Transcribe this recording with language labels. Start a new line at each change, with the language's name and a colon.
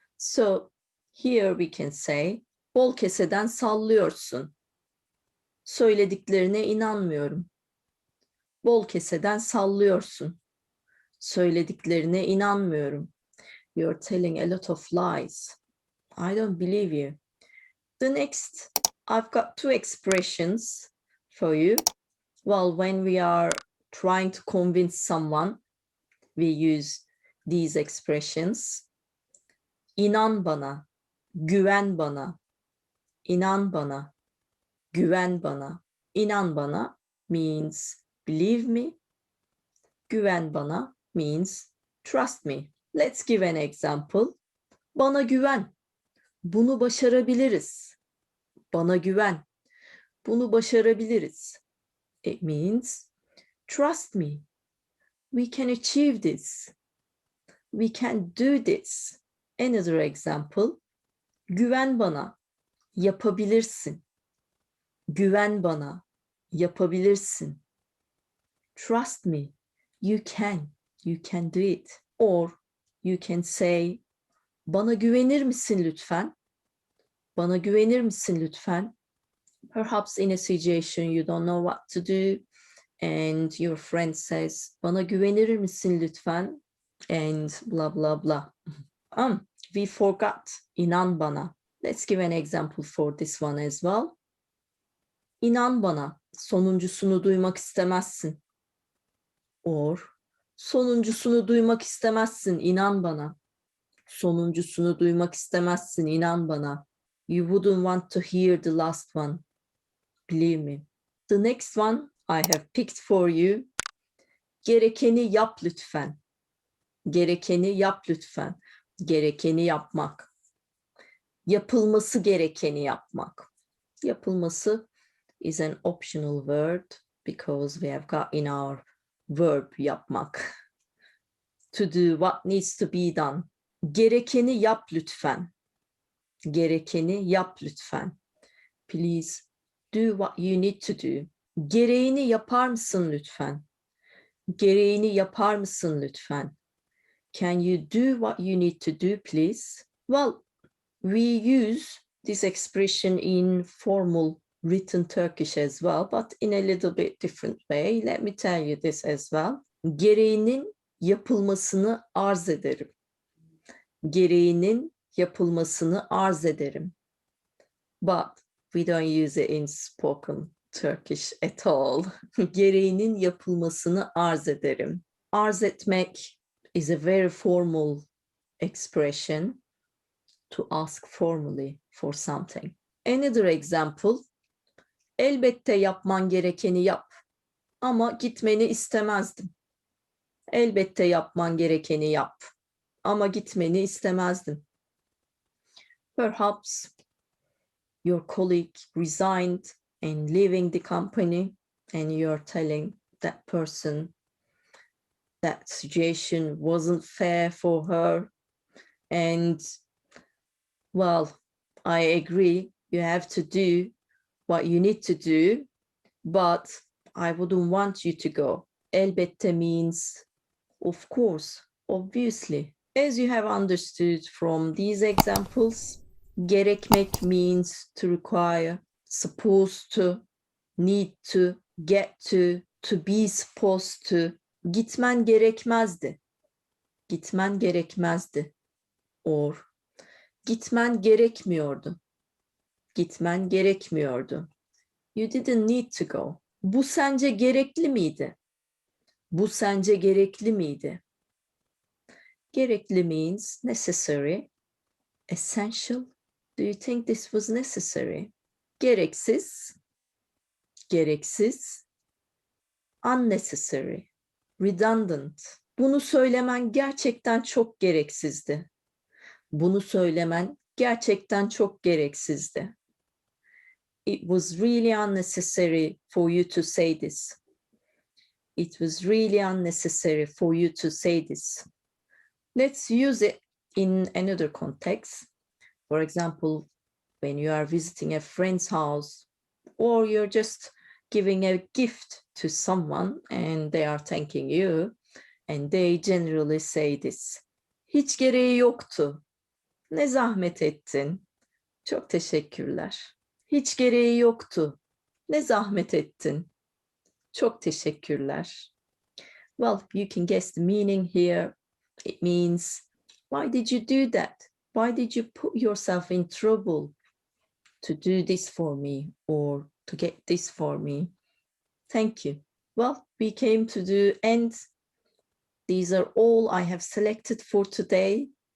English: So here we can say,
Turkish: bol keseden sallıyorsun. Söylediklerine inanmıyorum. Bol keseden sallıyorsun. Söylediklerine inanmıyorum.
English: You're telling a lot of lies. I don't believe you. The next, I've got two expressions for you. Well, when we are trying to convince someone, we use these expressions.
Turkish: İnan bana, güven bana, inan bana, güven bana. İnan bana
English: means believe me. Güven bana means trust me. Let's give an example.
Turkish: Bana güven. Bunu başarabiliriz. Bana güven. Bunu başarabiliriz.
English: It means trust me. We can achieve this. We can do this. Another example.
Turkish: Güven bana. Yapabilirsin. Güven bana. Yapabilirsin.
English: Trust me. You can. You can do it. Or you can say,
Turkish: bana güvenir misin lütfen? Bana güvenir misin lütfen?
English: Perhaps in a situation you don't know what to do and your friend says,
Turkish: bana güvenir misin lütfen?
English: And blah, blah, blah. We forgot.
Turkish: İnan bana.
English: Let's give an example for this one as well.
Turkish: İnan bana. Sonuncusunu duymak istemezsin. Or sonuncusunu duymak istemezsin. İnan bana. Sonuncusunu duymak istemezsin. İnan bana.
English: You wouldn't want to hear the last one. Believe me. The next one I have picked for you.
Turkish: Gerekeni yap lütfen. Gerekeni yap lütfen. Gerekeni yapmak. Yapılması gerekeni yapmak.
English: Yapılması is an optional word because we have got in our verb yapmak. To do what needs to be done.
Turkish: Gerekeni yap lütfen. Gerekeni yap lütfen.
English: Please do what you need to do.
Turkish: Gereğini yapar mısın lütfen? Gereğini yapar mısın lütfen?
English: Can you do what you need to do, please? Well, we use this expression in formal written Turkish as well, but in a little bit different way. Let me tell you this as well.
Turkish: Gereğinin yapılmasını arz ederim. Gereğinin yapılmasını arz ederim.
English: But we don't use it in spoken Turkish at all.
Turkish: Gereğinin yapılmasını arz ederim.
English: Arz etmek is a very formal expression to ask formally for something. Another example,
Turkish: elbette yapman gerekeni yap ama gitmeni istemezdim. Elbette yapman gerekeni yap ama gitmeni istemezdim.
English: Perhaps your colleague resigned and leaving the company and you're telling that person that situation wasn't fair for her. And well, I agree, you have to do what you need to do, but I wouldn't want you to go. Elbette means, of course, obviously. As you have understood from these examples, gerekmek means to require, supposed to, need to, get to be supposed to.
Turkish: Gitmen gerekmezdi. Gitmen gerekmezdi. Or gitmen gerekmiyordu. Gitmen gerekmiyordu.
English: You didn't need to go.
Turkish: Bu sence gerekli miydi? Bu sence gerekli miydi?
English: Gerekli means necessary, essential. Do you think this was necessary? Gereksiz, gereksiz, unnecessary, redundant.
Turkish: Bunu söylemen gerçekten çok gereksizdi. Bunu söylemen gerçekten çok gereksizdi.
English: It was really unnecessary for you to say this. It was really unnecessary for you to say this. Let's use it in another context. For example, when you are visiting a friend's house or you're just giving a gift to someone and they are thanking you and they generally say this.
Turkish: Hiç gereği yoktu. Ne zahmet ettin. Çok teşekkürler. Hiç gereği yoktu. Ne zahmet ettin. Çok teşekkürler.
English: Well, you can guess the meaning here. It means, why did you do that? Why did you put yourself in trouble to do this for me or to get this for me? Thank you. Well, we came to the end. These are all I have selected for today.